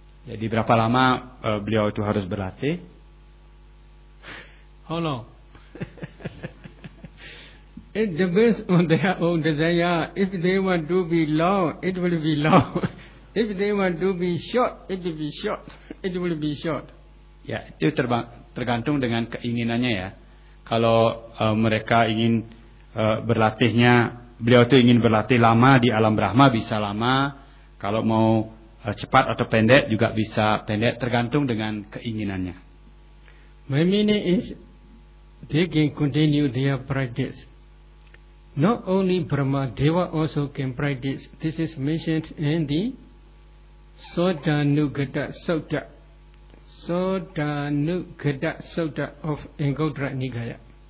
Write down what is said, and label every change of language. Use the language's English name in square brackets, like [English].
[Indonesian] Jadi berapa lama beliau itu harus berlatih? [English] How long? It depends on their own desire. If they want to be long, it will be long. If they want to be short, it will be short. It will be short. [Indonesian] Ya, itu tergantung dengan keinginannya ya. Kalau mereka ingin berlatihnya, beliau itu ingin berlatih lama di alam Brahma, bisa lama. Kalau mau cepat atau pendek, juga bisa pendek. Tergantung dengan keinginannya. [English] My meaning is, they can continue their practice. Not only Brahma, Deva also can practice. This is mentioned in the Sotanugata Sutta. Sotanugata Sutta of Anguttara Nikaya.